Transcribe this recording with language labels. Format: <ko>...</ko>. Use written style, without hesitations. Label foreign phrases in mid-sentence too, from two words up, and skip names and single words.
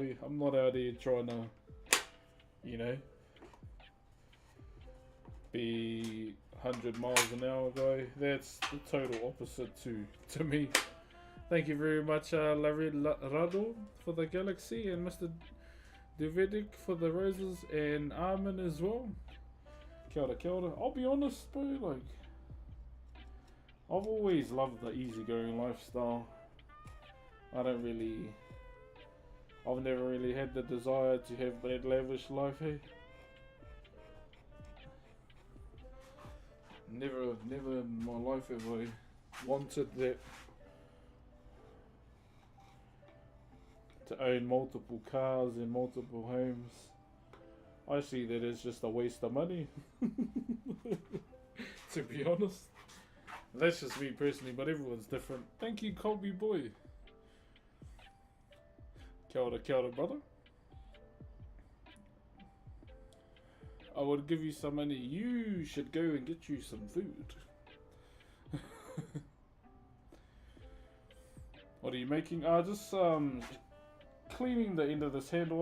<en>I'm not out here trying to, you know, be 100 miles an hour guy. That's the total opposite to me. Thank you very much, Larry Rado for the galaxy, and Mr. Davidic for the roses, and Armin as well.</en> <mi>Kia ora, kia ora.</mi> <en>I'll be honest, bro, like, I've always loved the easygoing lifestyle. I've never really had the desire to have that lavish life, hey? Never in my life have I wanted that. To own multiple cars and multiple homes. I see that as just a waste of money. To be honest. That's just me personally, but everyone's different. Thank you, Colby boy.</en> <mi>Kia ora,</mi> <en>brother. I would give you some money. You should go and get you some food. What are you making? Just cleaning the end of this handle.</en>